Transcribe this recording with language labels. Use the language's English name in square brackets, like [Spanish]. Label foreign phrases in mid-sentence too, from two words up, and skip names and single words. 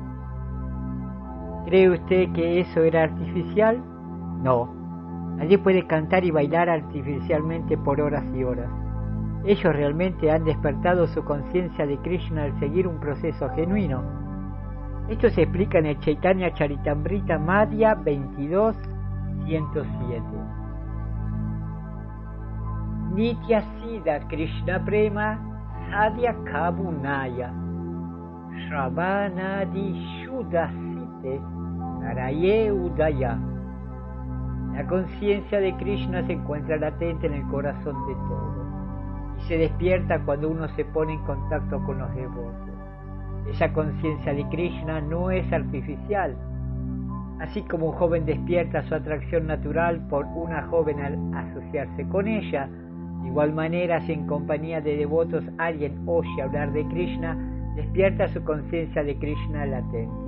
[Spanish] ¿Cree usted que eso era artificial? No. Nadie puede cantar y bailar artificialmente por horas y horas. Ellos realmente han despertado su conciencia de Krishna al seguir un proceso genuino. Esto se explica en el Chaitanya Charitamrita Madhya 22.107. [Sanskrit] Nitya Siddha Krishna Prema Sadhya Kabunaya Shravanadi Shuddhasite Naraye Udaya. [Spanish] La conciencia de Krishna se encuentra latente en el corazón de todos y se despierta cuando uno se pone en contacto con los devotos. Esa conciencia de Krishna no es artificial. Así como un joven despierta su atracción natural por una joven al asociarse con ella, de igual manera, si en compañía de devotos alguien oye hablar de Krishna, despierta su conciencia de Krishna latente.